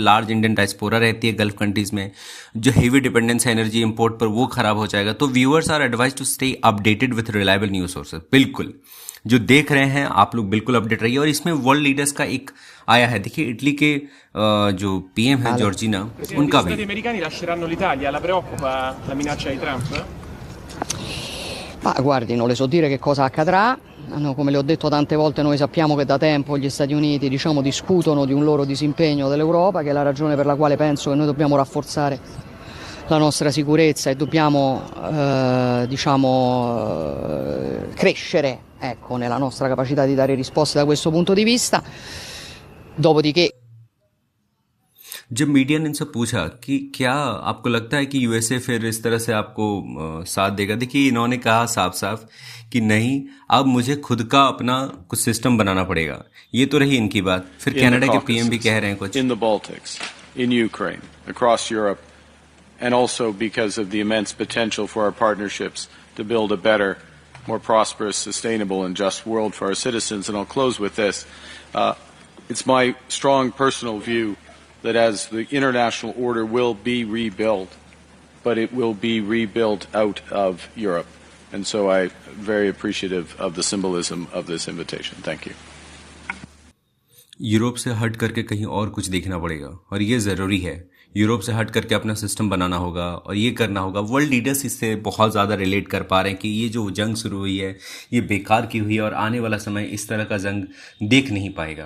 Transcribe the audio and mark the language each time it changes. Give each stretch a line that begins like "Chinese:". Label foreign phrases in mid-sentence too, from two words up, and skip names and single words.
English: large Indian diaspora
Hindi: रहती है
English: Gulf countries
Hindi: में, जो
English: heavy dependence
Hindi: है
English: energy import
Hindi: पर, वो खराब हो जाएगा।
English: तो viewers are advised to stay updated with reliable news sources.
Hindi: बिल्कुल जो देख रहे हैं आप लोग बिल्कुल अपडेट रहिए। और इसमें
English: world leaders
Hindi: का एक आया है, देखिए इटली के जो पीएम है जॉर्जिना, उनका भी।
Italian: Gli americani lasceranno l'Italia, la preoccupa la minaccia di Trump? Ma guardi, non le so dire che cosa accadrà. No, come le ho detto tante volte, noi sappiamo che da tempo gli Stati Uniti, diciamo, discutono di un loro disimpegno dell'Europa, che è la ragione per la quale penso che noi dobbiamo rafforzare la nostra sicurezza e dobbiamo crescere, ecco, nella nostra capacità di dare risposte da questo punto di vista. Dopodiché
Hindi: जब मीडिया ने इनसे पूछा कि क्या आपको लगता है कि यूएसए फिर इस तरह से आपको साथ देगा, देखिए इन्होंने कहा साफ साफ कि नहीं, अब मुझे खुद का अपना कुछ सिस्टम बनाना पड़ेगा। ये तो रही इनकी बात। फिर कनाडा के पीएम भी कह रहे हैं कुछ।
English: In the Baltics, in Ukraine, across Europe, and also because of the immense potential for our partnerships to build a better, more prosperous, sustainable, and just world for our citizens. And I'll close with this. It's my strong personal view that as the international order will be rebuilt, but it will be rebuilt out of Europe. And so I'm very appreciative of the symbolism of this invitation. Thank you.
Hindi: यूरोप से हट करके कहीं और कुछ देखना पड़ेगा, और ये ज़रूरी है। यूरोप से हट करके अपना सिस्टम बनाना होगा और ये करना होगा।
English: world leaders
Hindi: इससे बहुत ज़्यादा रिलेट कर पा रहे हैं कि ये जो जंग शुरू हुई है ये बेकार की हुई है, और आने वाला समय इस तरह का जंग देख नहीं पाएगा।